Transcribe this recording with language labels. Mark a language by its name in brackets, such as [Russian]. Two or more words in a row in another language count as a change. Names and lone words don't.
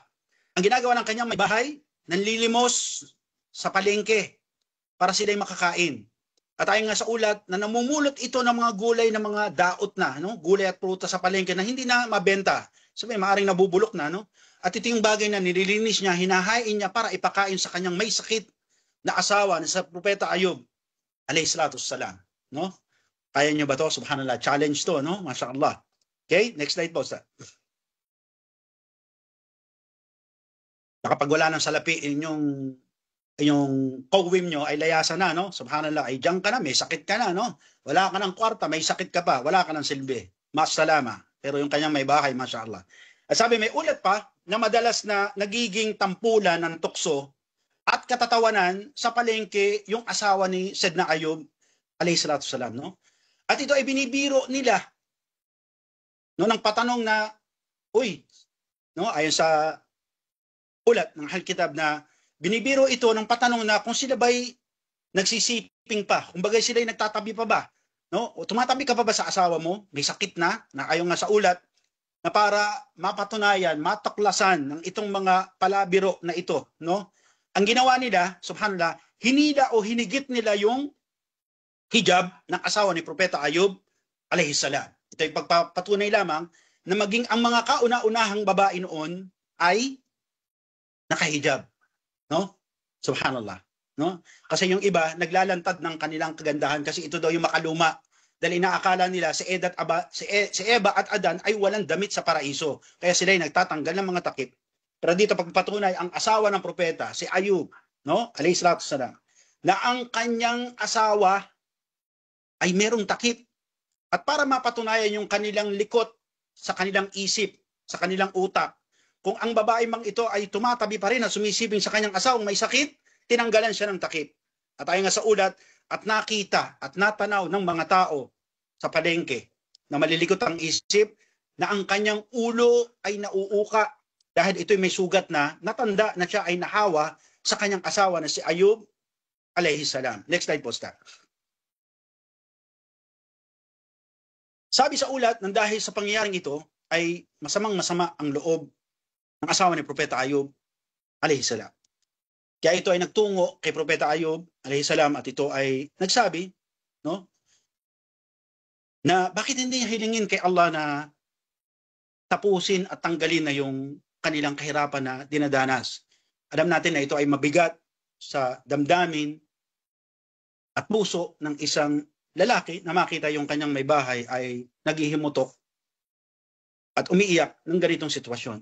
[Filipino] Ang ginagawa ng kanyang may bahay, nanlilimos sa palengke para sila'y makakain. At ayon nga sa ulat na namumulot ito ng mga gulay na mga daot na, no? Gulay at prutas sa palengke na hindi na mabenta. Sabi, maaring nabubulok na, no? At ito yung bagay na nililinis niya, hinahain niya para ipakain sa kanyang may sakit na asawa na sa Propeta Ayub [Arabic] عليه الصلاة والسلام, [Filipino] no? Kaya niyo ba to? Subhanallah, challenge to, no? Mashallah. Okay, [English] next slide [Filipino] po, sir. Kapag wala ng salapi inyong kawim nyo ay layasan na, no? Subhanallah, ay diyan ka na, may sakit ka na, no? Wala ka ng kwarta, may sakit ka pa, wala ka ng silbi. Masalama. Pero yung kanyang may bahay, mashallah. At sabi, may ulat pa na madalas na nagiging tampulan ng tukso at katatawanan sa palengke yung asawa ni Sayyidina Ayub [Arabic] عليه الصلاة والسلام, [Filipino] no? At ito ay binibiro nila, no, ng patanong na, uy, no, ayon sa ulat ng [Arabic] أهل كتاب [Filipino] na binibiro ito ng patanong na kung sila ba'y nagsisiping pa, kung bagay sila'y nagtatabi pa ba, no? O tumatabi ka pa ba sa asawa mo? May sakit na ayon nga sa ulat, na para mapatunayan, matuklasan ng itong mga palabiro na ito, no? Ang ginawa nila, subhanallah, hinila o hinigit nila yung hijab ng asawa ni Propeta Ayub [Arabic] عليه السلام. [Filipino] Ito ay pagpapatunay lamang na maging ang mga kauna-unahang babae noon ay nakahijab, no? Subhanallah, no? Kasi yung iba naglalantad ng kanilang kagandahan kasi ito daw yung makaluma. Dahil inaakala nila si Eva at Adan ay walang damit sa paraiso. Kaya sila ay nagtatanggal ng mga takip. Pero dito pagpatunay ang asawa ng propeta, si Ayub, no? [Arabic] عليه الصلاة والسلام, [Filipino] na ang kanyang asawa ay merong takip. At para mapatunayan yung kanilang likot sa kanilang isip, sa kanilang utak, kung ang babae mang ito ay tumatabi pa rin at sumisiping sa kanyang asawang may sakit, tinanggalan siya ng takip. At ayon nga sa ulat, at nakita at natanaw ng mga tao sa palengke na malilikot ang isip na ang kanyang ulo ay nauuka dahil ito'y may sugat na natanda na siya ay nahawa sa kanyang asawa na si Ayub [Arabic] عليه السلام. [English] Next slide [Filipino] po, Star. Sabi sa ulat, nang dahil sa pangyayaring ito ay masamang-masama ang loob ng asawa ni Propeta Ayub [Arabic] عليه السلام. [Filipino] Kaya ito ay nagtungo kay Propeta Ayub [Arabic] عليه السلام [Filipino] at ito ay nagsabi, no, na bakit hindi niya hilingin kay Allah na tapusin at tanggalin na yung kanilang kahirapan na dinadanas. Alam natin na ito ay mabigat sa damdamin at puso ng isang lalaki na makita yung kanyang may bahay ay naghihimutok at umiiyak ng ganitong sitwasyon.